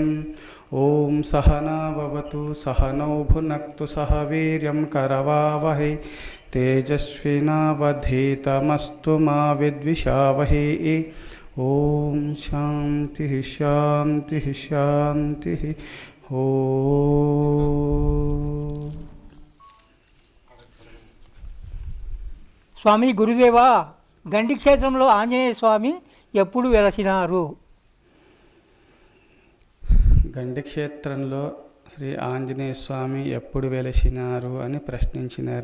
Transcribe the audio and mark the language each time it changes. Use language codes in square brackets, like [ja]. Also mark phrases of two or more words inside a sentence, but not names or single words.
[sa] ओं सहना भवतु सहनौ भुनक्तु सह वीर्यं करवावहै तेजस्विनावधीतमस्तु मा विद्विषावहै। ओं शान्तिः शान्तिः शान्तिः। ओं [te] స్వామి గురుదేవా, గండి క్షేత్రంలో ఆంజనేయ స్వామి ఎప్పుడు వెలసినారు? గండి క్షేత్రంలో శ్రీ ఆంజనేయ స్వామి ఎప్పుడు వెలసినారు అని ప్రశ్నించినారు.